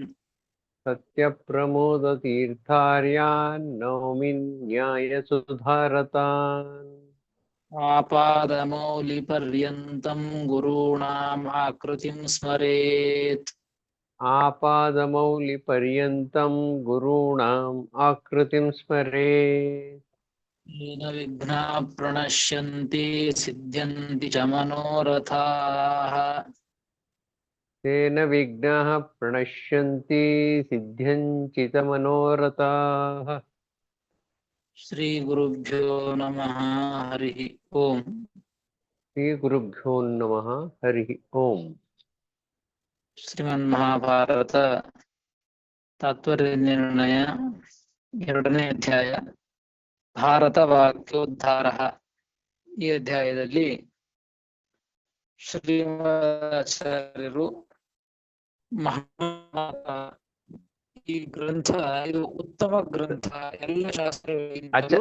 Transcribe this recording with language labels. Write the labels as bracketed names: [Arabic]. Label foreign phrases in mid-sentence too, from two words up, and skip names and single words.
[Sanskrit] सत्यप्रमोदतीर्थार्यान् नौमि न्यायसुधारतान् आपादमौलिपर्यन्तं गुरुणां आकृतिं स्मरेत् आपादमौलिपर्यन्तं गुरुणां आकृतिं स्मरेत् येन विघ्नाः प्रणश्यन्ति सिद्ध्यन्ति च मनोरथाः. तेन विघ्नाः प्रणश्यन्ति सिद्ध्यन्ति च मनोरथाः. श्रीगुरुभ्यो नमः हरिः ओम्. श्री गुरुभ्यो नमः हरि ओम्. [Kannada] ಶ್ರೀಮನ್ಮಹಾಭಾರತ ತಾತ್ಪರ್ಯ ನಿರ್ಣಯ 2ನೇ ಅಧ್ಯಾಯ ಭಾರತ ವಾಕ್ಯೋದ್ಧಾರ. ಈ ಅಧ್ಯಾಯದಲ್ಲಿ ಶ್ರೀಮದಾಚಾರ್ಯರು ಈ ಗ್ರಂಥ ಇದು ಉತ್ತಮ ಗ್ರಂಥ, ಎಲ್ಲ ಶಾಸ್ತ್ರಗಳಿಗಿಂತಲೂ